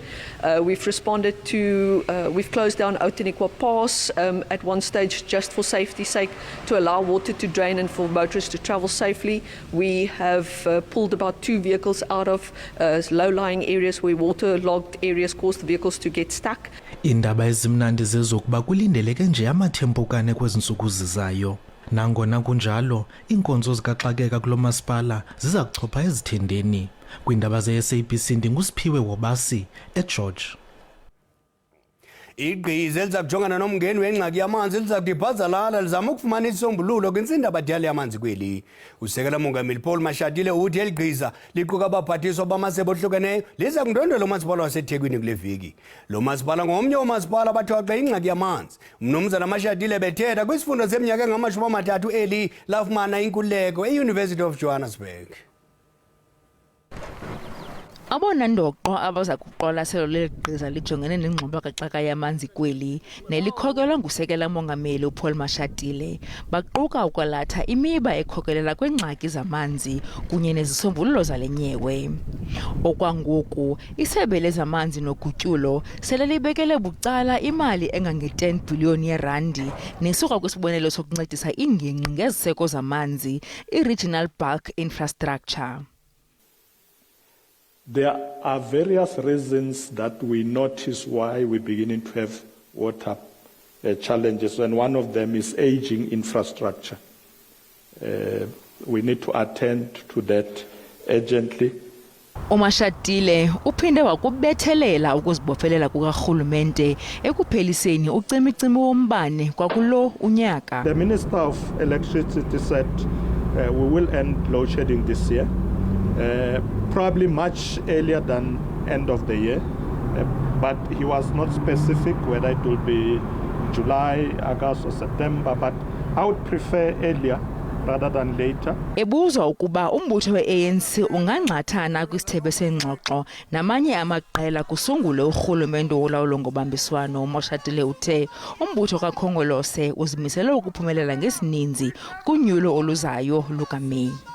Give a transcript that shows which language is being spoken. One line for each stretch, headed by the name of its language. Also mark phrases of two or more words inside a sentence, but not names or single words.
English: We've responded to, we've closed down Outeniqua Pass at one stage just for safety's sake to allow water to drain and for motorists to travel safely. We have pulled about 2 vehicles out of low-lying areas where waterlogged areas caused the vehicles to get stuck.
Xhosa: Iindaba ezimnandi zezokuba kulindeleke nje amathempukane kwezinsuku zizayo. Nangona kunjalo, iinkonzo zikaxakeka kulo masipala ziza kuchopha ezithendeni. Kwiindaba ze-SABC ndinguSiphiwe Wobasi eGeorge. Igqiza eliza kujongana nomngeni wengxaki yamanzi liza kudibhazalala lizama ukufumana isisombululo kwintsindabadala yamanzi kweli. Usekela Mongameli Paul Mashatile uthi eli gqiza liquka abaphathiswa bamasebe ohlukeneyo liza kundwendwela umasipala waseThekwini kule veki. Lo masipala ngomnye womasipala abathoxa ingxaki yamanzi. Mnumzana Mashatile bethetha kwisifundo seminyaka engama-30 eli lafumana inkululeko e-University of Johannesburg. Abona ndoqo abaza kuqwalaselo legqiza lijongene nengxobo kaxaka yamanzi kweli nelikhokelwa ngusekela Mongameli uPaul Mashatile baquka ukwalatha imiba ekhokelela kwengxaki zamanzi kunye nezisombululo zale nyewe. Okwangoku isebe lezamanzi nogutyulo sele libekele bucala imali engange-10 billion yerandi nesuka kwisibonelelo sokuncedisa iingingqi ngeziseko zamanzi i-Regional Bulk Infrastructure.
English: There are various reasons that we notice why we're beginning to have water challenges, and one of them is aging infrastructure. We need to attend to that urgently.
Xhosa: Umashatile uphinde wakubethelela ukuzibophelela kukarhulumente ekupheliseni ucimicimi wombane kwakulo unyaka.
English: The Minister of Electricity said we will end load shedding this year. Probably much earlier than end of the year, but he was not specific whether it will be July, August or September, but I would prefer earlier rather than later.
Xhosa: Ebuzwa ukuba umbutho we-ANC ungangxathana kwisithebe sengxoxo namanye amaqela kusungule urhulumente wolawulo ngobambiswano. Mashatile uthe umbutho kaKhongolose uzimisele ukuphumelela ngesininzi kunyulo oluzayo lukaMeyi.